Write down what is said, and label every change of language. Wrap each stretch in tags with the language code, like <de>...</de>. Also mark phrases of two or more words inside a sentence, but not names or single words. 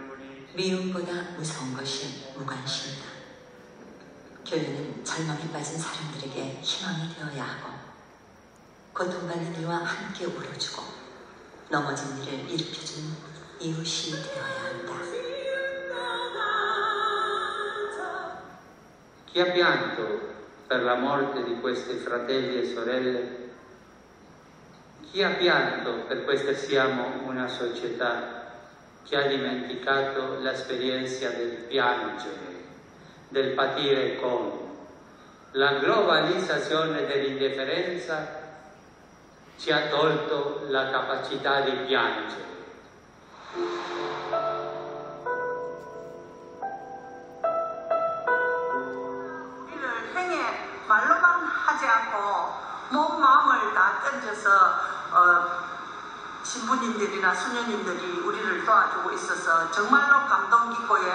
<ko>미움보다 무서운 것이 무관심이다. 교회는 절망에 빠진 사람들에게 희망이 되어야 하고 고통받는 이와 함께 울어주고 넘어진 이를 일으켜주는 이웃이 되어야 한다.</ko> <it>Chi ha pianto per la morte di questi fratelli e sorelle? Chi ha pianto per questa siamo una società che ha dimenticato l'esperienza del piangere, del patire con? La globalizzazione dell'indifferenza ci ha tolto la capacità di piangere.</it> <ko>말로만 하지 않고 몸 마음을 다 던져서 신부님들이나 수녀님들이 우리를 도와주고 있어서 정말로 감동 깊고요.</ko>